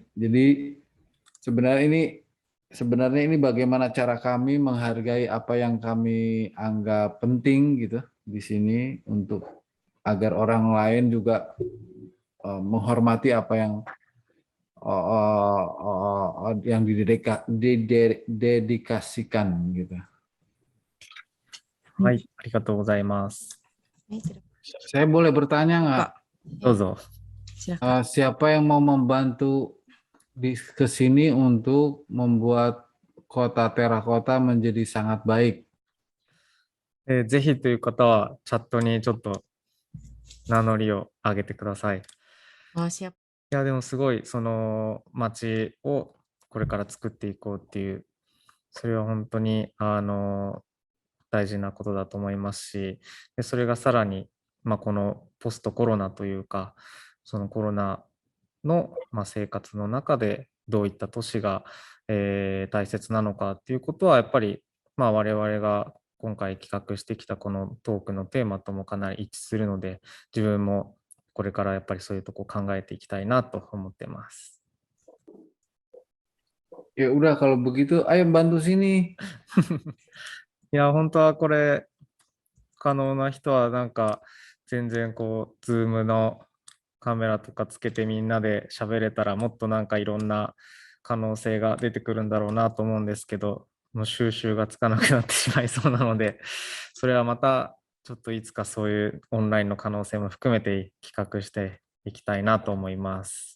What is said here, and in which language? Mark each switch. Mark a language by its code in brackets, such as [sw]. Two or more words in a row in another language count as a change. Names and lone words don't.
[id] Jadi sebenarnya ini bagaimana cara kami menghargai apa yang kami anggap penting gitu di sini untuk agar orang lain juga menghormati apa yang didedikasikan gitu. [ja] はい、ありがとうございます。 [id] Saya boleh bertanya nggak? [ja] どうぞ。 [id] Siapa yang mau membantu ke sini untuk membuat kota terakota menjadi sangat baik? [ja] ぜひという方はチャットにちょっと名乗りを上げてください。 [id] Oh, siap. [ja] いや、でもすごい、その街をこれから作っていこうっていう、それは本当に大事なことだと思いますし、で、それがさらに、このポストコロナというか、そのコロナの、生活の中でどういった都市が、大切なのかっていうことはやっぱり、我々が今回企画してきたこのトークのテーマともかなり一致するので、自分もこれからやっぱりそういうとこ考えていきたいなと思ってます。 [id] Ya udah kalau begitu, ayo bantu sini. [ja] いや、本当はこれ可能な人はなんか全然こう、ズームのカメラとかつけてみんなで喋れたらもっとなんかいろんな可能性が出てくるんだろうなと思うんですけど、もう収集がつかなくなってしまいそうなので、それはまたちょっといつかそういうオンラインの可能性も含めて企画していきたいなと思います。